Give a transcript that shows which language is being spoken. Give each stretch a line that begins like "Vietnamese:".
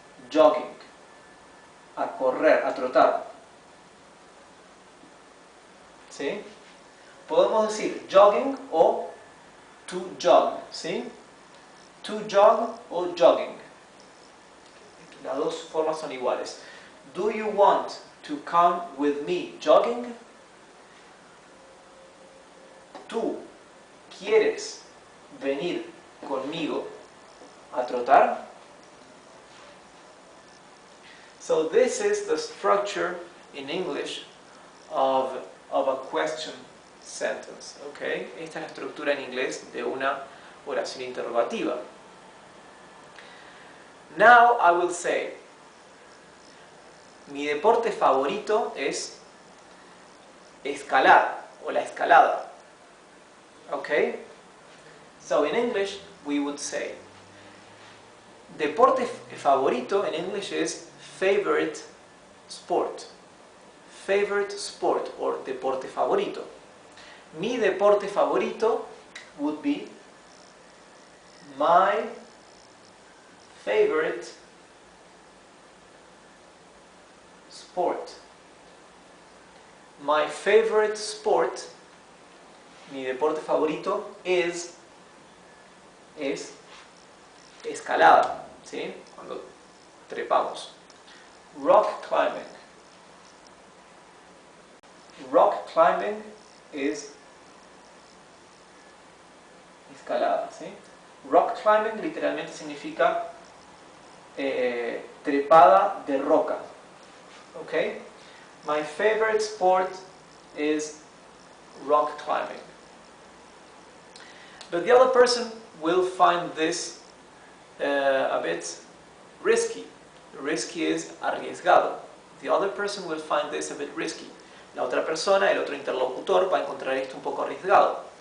Spanish: Jogging, a correr, a trotar. ¿Sí? Podemos decir jogging o to jog, ¿sí? To jog o jogging. Las dos formas son iguales.
English: Do you want to come with me jogging?
Spanish: ¿Tú quieres venir conmigo a trotar?
English: So this is the structure in English of a question sentence, okay?
Spanish: Esta es la estructura en inglés de una oración interrogativa.
English: Now I will say,
Spanish: mi deporte favorito es escalar o la escalada. Okay?
English: So in English we would say,
Spanish: deporte favorito
English: in English is favorite sport. Favorite sport or
Spanish: deporte favorito. Mi deporte favorito
English: would be my favorite sport. My favorite sport,
Spanish: mi deporte favorito es escalada, ¿sí? Cuando trepamos. Rock climbing. Rock climbing es escalada, ¿sí? Rock climbing literalmente significa trepada de roca. Okay?
English: My favorite sport is rock climbing. But the other person will find this a bit risky. Risky is arriesgado. The other person will find this a bit risky.
Spanish: La otra persona, el otro interlocutor, va a encontrar esto un poco arriesgado.